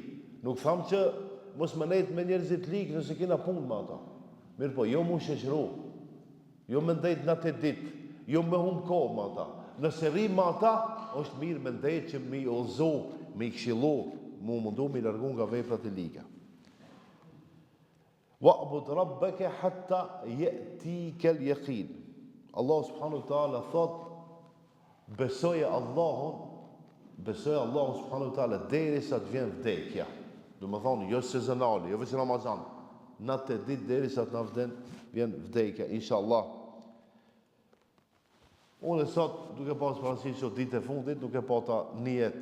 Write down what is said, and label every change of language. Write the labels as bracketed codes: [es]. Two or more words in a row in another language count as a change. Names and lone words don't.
[sq] Nuk tham që mos më nejt me njerëzit lik nëse kena punë me ata. Mirë po, jo mu shoqëru, jo më ndejt në atë ditë, jo me hum kohë me ata. Nëse rri me ata, është mirë me ndejt që mi udhëzu, mi këshillu, mu mundu mi largu nga veprat e liga. [ar] واعبد ربك حتى يأتيك اليقين. [sq] Allah [ar] سبحانه وتعالى [sq] thot, besoje Allahun [ar] سبحانه وتعالى [sq] derisa të vjen vdekja. Do të thonë jo sezonale, jo vetë Ramazan. Natë ditë derisa të na vjen vdekja, inshallah. Unë sot duke pas parasysh që ditë e fundit duke pata nijet.